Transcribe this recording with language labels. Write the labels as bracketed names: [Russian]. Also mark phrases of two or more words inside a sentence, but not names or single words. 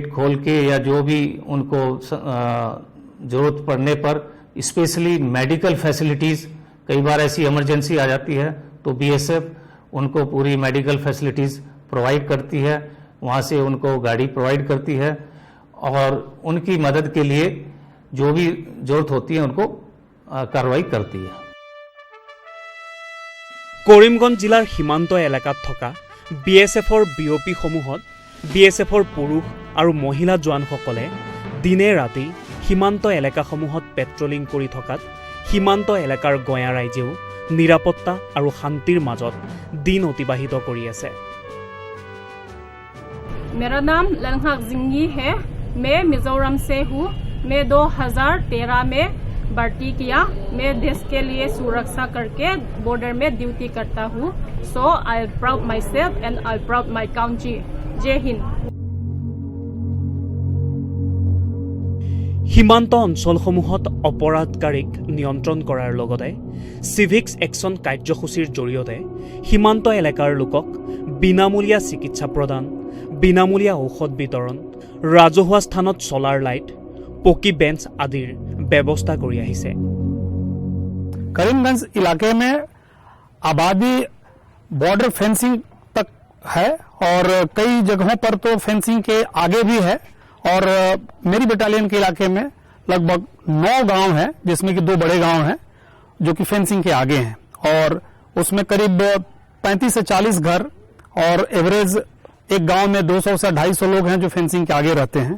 [Hindi] खोल के या जो भी उनको ज़रूरत पड़ने पर स्पेशली [English] medical facilities, [Hindi] कई बार ऐसी इमरजेंसी आ जाती है तो BSF उनको पूरी [English] medical facilities [Hindi] प्रोवाइड करती है, वहाँ से उनको गाड़ी प्रोवाइड करती है और उनकी मदद के लिए जो भी ज़रूरत होती है उनको कार्रवाई करती है। [Assamese] কৰিমগঞ্জ জিলাৰ সীমান্ত এলেকাত থকা BSFৰ BOP সমূহত BSFৰ পুৰুষ আৰু মহিলা জোৱানসকলে দিনে ৰাতি সীমান্ত এলেকাসমূহত পেট্ৰলিং কৰি থকাত সীমান্ত এলেকাৰ গঞা ৰাইজেও নিৰাপত্তা আৰু শান্তিৰ মাজত দিন অতিবাহিত কৰি আছে। [Hindi] मेरा नाम लंघाक जिंगी है। मैं मिजोरम से हूँ। मैं 2013 में भर्ती किया। मैं देश के लिए सुरक्षा करके बॉर्डर में ड्यूटी करता हूँ। [English] so I proud my self and I proud my country. [Hindi] जय हिंद। [Assamese] সীমান্ত অঞ্চলসমূহত অপৰাধকাৰীক নিয়ন্ত্ৰণ কৰাৰ লগতে [English] civics action [Assamese] কাৰ্যসূচীৰ জৰিয়তে সীমান্ত এলেকাৰ লোকক বিনামূলীয়া চিকিৎসা প্ৰদান, বিনামূলীয়া ঔষধ বিতৰণ, ৰাজহুৱা স্থানত চলাৰ লাইট, পকী বেঞ্চ আদিৰ ব্যৱস্থা কৰি আহিছে। [Hindi] करीमगंज इलाके में आबादी [English] border fencing [Hindi] तक है और कई जगहों पर तो फेंसिंग के आगे भी है और मेरी बटालियन के इलाके में लगभग 9 गांव हैं जिसमें कि 2 बड़े गांव हैं जो कि फेंसिंग के आगे हैं और उसमें करीब 35 से 40 घर और एवरेज एक गांव में 200 से 250 लोग हैं जो फेंसिंग के आगे रहते हैं।